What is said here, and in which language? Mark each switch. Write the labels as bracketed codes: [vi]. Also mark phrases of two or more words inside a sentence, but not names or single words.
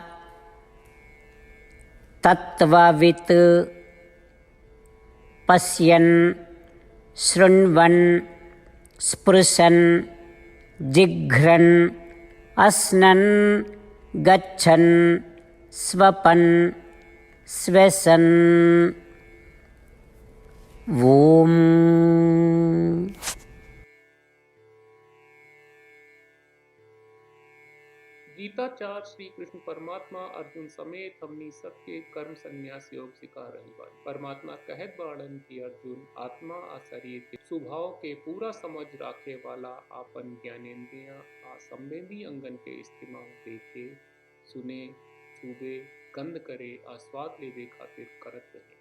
[sa] तत्त्ववित् पश्यन् शृण्वन् स्पृशन् जिघ्रन् अस्नन् गच्छन् स्वपन् श्वसन्। ओम। [bho] गीताचार्य श्री कृष्ण परमात्मा अर्जुन समेत हमनी सबके कर्म संन्यास योग सिखा रही बा। परमात्मा कहत बाड़न कि अर्जुन आत्मा आ शरीर के स्वभाव के पूरा समझ राखे वाला आपन ज्ञानेंद्रियां आ संवेदी अंगन के इस्तेमाल देखे सुने छूबे गंध करे आ स्वाद लेवे खातिर करत रहे।